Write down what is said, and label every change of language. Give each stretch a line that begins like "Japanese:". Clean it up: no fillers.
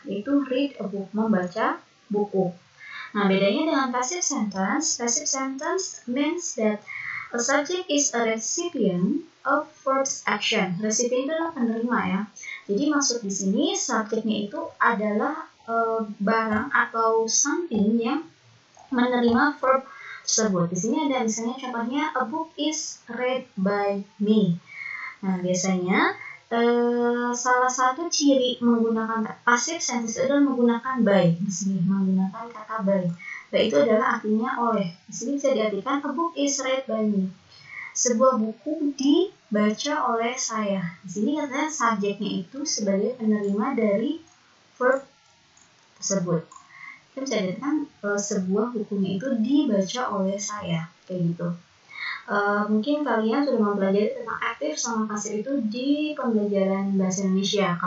Indonesian: Yaitu
English: read a book,
Indonesian: membaca buku. Nah, bedanya dengan
English: passive sentence means that a subject is a recipient of verb's action.
Indonesian: Recipient itu adalah penerima ya. Jadi maksud di sini subjeknya itu adalah barang atau something yang menerima verb tersebut. Di sini ada misalnya contohnya
English: a book is read by me.
Indonesian: Nah, biasanya salah satu ciri menggunakan passive sentence adalah menggunakan by. Di sini menggunakan kata by. By itu adalah artinya oleh. Di sini bisa diartikan
English: a book is read by me.
Indonesian: Sebuah buku dibaca oleh saya. Di sini katanya subjeknya itu sebagai penerima dari verb tersebut. Kita bisa diartikan sebuah bukunya itu dibaca oleh saya, kayak gitu. Mungkin kalian sudah mempelajari tentang aktif sama pasif itu di pembelajaran bahasa Indonesia.